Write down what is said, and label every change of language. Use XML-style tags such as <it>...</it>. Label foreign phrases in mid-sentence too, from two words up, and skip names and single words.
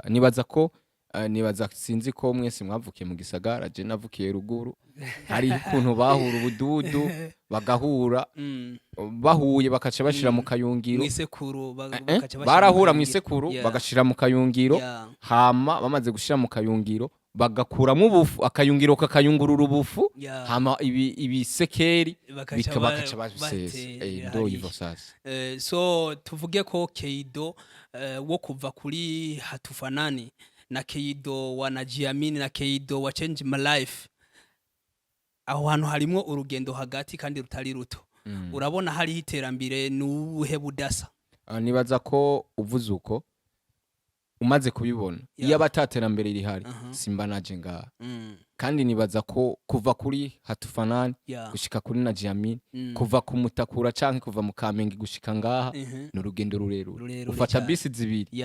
<rn>Nibaza sinzi ko mwese mwavukiye mu gisagara, je navukiye ruguru, hari ukuntu bahura ubududu bagahura, bahuye bakaca bashira mu kayungiro, Mwisekuru barahura mu isekuru bagashira mu kayungiro, hama bamaze gushira mu kayungiro bagakuramo ubufu, akayungiro kakayungurura ubufu, hama ibisekeri bakaca babisesa.</rn> <sw>Ndo hivyo sasa.</sw> <rn>So tuvuge ko Keido wo kuva kuri hatufanani na Keido wa Najiamini na Keido wa Change My Life, aho hantu harimo urugendo hagati kandi rutari ruto. Urabona hari iterambere n'ubuhe budasa? Nibaza ko uvuze uko umaze kubibona, iyo abataterambere rihari simba naje ngaha. Kandi nibaza ko kuva kuri hatufanani gushika kuri Najiamini, kuva kumutakura canke kuva mu Kamenge gushika ngaha n'urugendo rurerure, ufata bisi zibiri.</rn>